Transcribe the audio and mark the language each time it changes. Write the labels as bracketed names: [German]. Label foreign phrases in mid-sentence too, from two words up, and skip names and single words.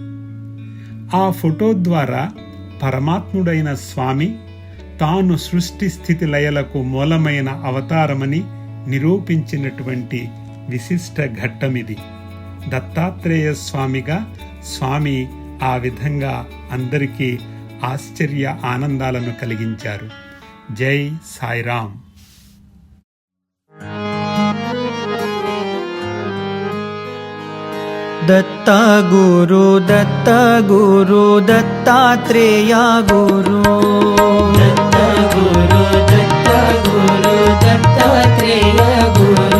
[Telugu] ఆ ఫోటో ద్వారా పరమాత్ముడైన స్వామి తాను సృష్టి స్థితి లయలకు మూలమైన అవతారమని నిరూపించినటువంటి విశిష్ట ఘట్టమిది. దత్తాత్రేయ స్వామిగా స్వామి ఆ విధంగా అందరికీ ఆశ్చర్య ఆనందాలను కలిగించారు. జై సాయిరాం. दत्ता गुरु दत्तात्रेय गुरु, दत्ता गुरु दत्तात्रेय गुरु,